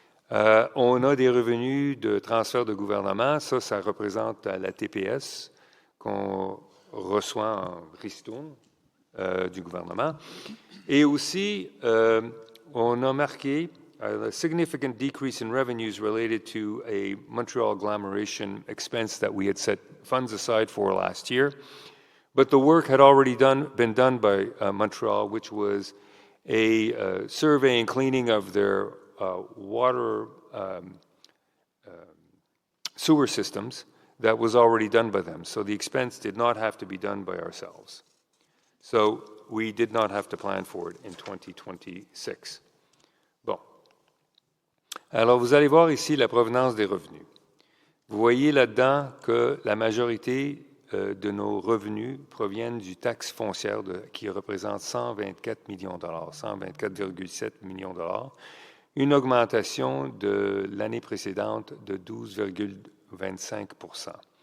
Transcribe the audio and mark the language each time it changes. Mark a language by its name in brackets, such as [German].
[French] On a des revenus de transfert de gouvernement. Ça représente la TPS qu'on reçoit en ristourne du gouvernement. Et aussi, on a marqué [English] a significant decrease in revenues related to a Montreal agglomeration expense that we had set funds aside for last year. But the work had already been done by Montreal, which was a survey and cleaning of their water sewer systems that was already done by them. So the expense did not have to be done by ourselves. So we did not have to plan for it in 2026. [French] Bon. Alors, vous allez voir ici la provenance des revenus. Vous voyez là-dedans que la majorité de nos revenus proviennent du taxe foncière qui représente 124 millions de dollars, 124,7 millions de dollars, une augmentation de l'année précédente de 12,25 %.